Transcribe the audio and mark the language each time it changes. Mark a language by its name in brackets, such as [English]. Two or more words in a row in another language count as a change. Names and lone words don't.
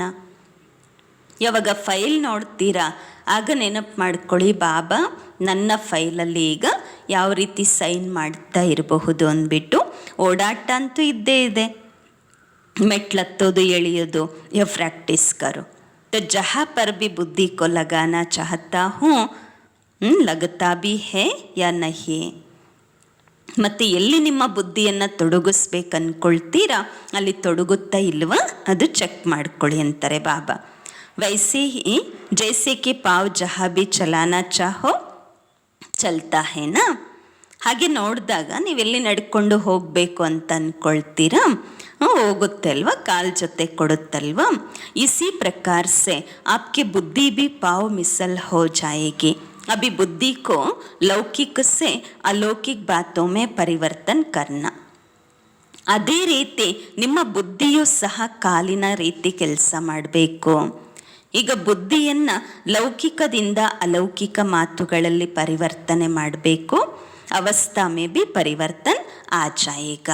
[Kannada] ಯಾವಾಗ ಫೈಲ್ ನೋಡ್ತೀರಾ ಆಗ ನೆನಪು ಮಾಡ್ಕೊಳ್ಳಿ, ಬಾಬಾ ನನ್ನ ಫೈಲಲ್ಲಿ ಈಗ ಯಾವ ರೀತಿ ಸೈನ್ ಮಾಡ್ತಾ ಇರಬಹುದು ಅಂದ್ಬಿಟ್ಟು. ಓಡಾಟ ಅಂತೂ ಇದ್ದೇ ಇದೆ, ಮೆಟ್ಲತ್ತೋದು ಎಳೆಯೋದು, ಪ್ರಾಕ್ಟೀಸ್ ಕರು. [Hindi] तो जहाँ पर भी बुद्धि को लगाना चाहता हूँ लगता भी है या नहीं. [Kannada] ಮತ್ತು ಎಲ್ಲಿ ನಿಮ್ಮ ಬುದ್ಧಿಯನ್ನು ತೊಡಗಿಸ್ಬೇಕು ಅಂದ್ಕೊಳ್ತೀರಾ ಅಲ್ಲಿ ತೊಡಗುತ್ತಾ ಇಲ್ವಾ ಅದು ಚೆಕ್ ಮಾಡ್ಕೊಳ್ಳಿ ಅಂತಾರೆ ಬಾಬಾ. [Hindi] वैसे ही जैसे कि पाँव जहाँ भी चलाना चाहो चलता है ना. [Kannada] ಹಾಗೆ ನೋಡಿದಾಗ ನೀವೆಲ್ಲಿ ನಡ್ಕೊಂಡು ಹೋಗಬೇಕು ಅಂತ ಅಂದ್ಕೊಳ್ತೀರಾ ಹೋಗುತ್ತೆ ಅಲ್ವಾ, ಕಾಲ್ ಜೊತೆ ಕೊಡುತ್ತಲ್ವಾ. [Hindi] इसी प्रकार से आपकी बुद्धि भी पाँव मिसल हो जायेगी. अभी बुद्धि को लौकिक से अलौकिक बातों में परिवर्तन करना. [Kannada] ಅದೇ ರೀತಿ ನಿಮ್ಮ ಬುದ್ಧಿಯೂ ಸಹ ಕಾಲಿನ ರೀತಿ ಕೆಲಸ ಮಾಡಬೇಕು. ಈಗ ಬುದ್ಧಿಯನ್ನು ಲೌಕಿಕದಿಂದ ಅಲೌಕಿಕ ಮಾತುಗಳಲ್ಲಿ ಪರಿವರ್ತನೆ ಮಾಡಬೇಕು. [Hindi] अवस्था में भी परिवर्तन आ जाएगा.